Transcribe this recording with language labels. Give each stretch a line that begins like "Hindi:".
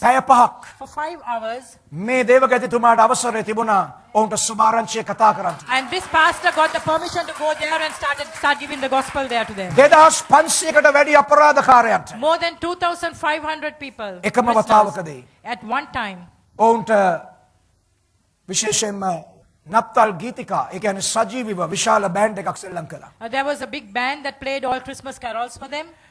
Sinhala: පැය 5ක්
English: For 5 hours,
Sinhala: මේ දේවගතිතුමාට අවසරය තිබුණා ඔවුන්ට සුභාරංචිය කතා කරන්න.
English: and this pastor got the permission to go there and start giving the gospel there to them.
Sinhala: 2500කට වැඩි අපරාධකාරයන්ට
English: More than 2,500 people
Sinhala: එකම
English: prisoners,
Sinhala: වතාවකදී
English: at one time.
Sinhala: ඔවුන්ට විශේෂයෙන්ම නප්තල් ගීතිකා ඒ කියන්නේ සජීවීව විශාල බෑන්ඩ් එකක් සෙල්ලම් කළා.
English: There was a big band that played all Christmas carols for them.